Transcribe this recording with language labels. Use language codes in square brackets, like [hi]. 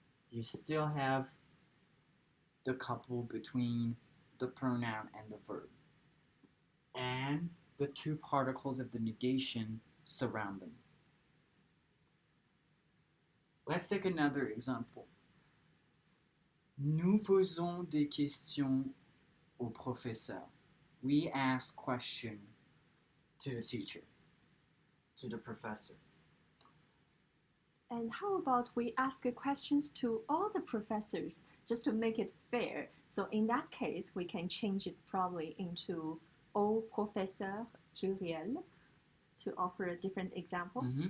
[en] You still have the couple between the pronoun and the verb. And the two particles of the negation surround them. Let's take another example. [fr] Nous posons des questions au professeur. [en] We ask questions to the teacher, to the professor. And how about we ask questions to all the professors just to make it fair? So in that case, we can change it probably into [fr] au professeur pluriel [en] to offer a different example.